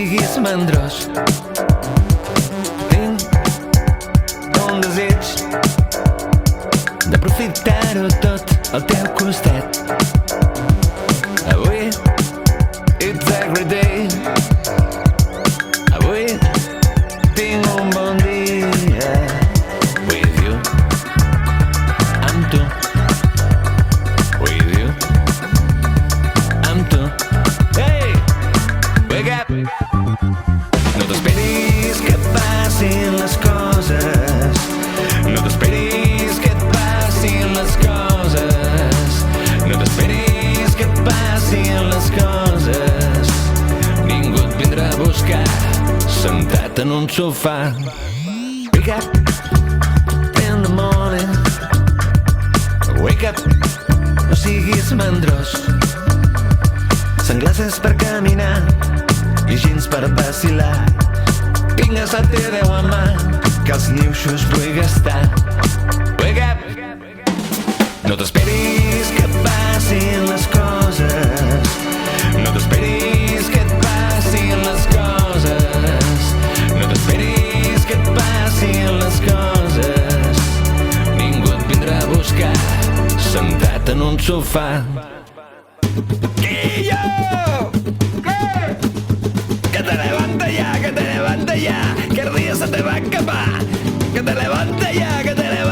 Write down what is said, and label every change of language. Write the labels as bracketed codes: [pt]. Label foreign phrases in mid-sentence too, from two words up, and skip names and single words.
[ca] siguis mandrós. Tinc un desig d'aprofitar-ho tot al teu costat. [en] Avui it's a great day. [ca] Avui tinc un bon dia. [en] With you, [ca] amb tu. [en] With you, [ca] amb tu. [en] Hey, wake up. [ca] No t'esperis que et passin les coses. No t'esperis que et passin les coses. No t'esperis que et passin les coses. Ningú et vindrà a buscar sentat en un sofà. [en] Wake up in the morning. Wake up, [ca] no siguis mandrós. Sunglasses per caminar i jeans per vacilar. Vinga, se't té 10 a mà, que els niuxos vull gastar. [en] Wake up! [ca] No t'esperis que et passin les coses. No t'esperis que et passin les coses. No t'esperis que et passin les coses. Ningú et vindrà a buscar sentat en un sofà. [es] ¡Quillo! ¿Qué? Que te levante ya, que te levante ya, que el día se te va a escapar. Que te levante ya, que te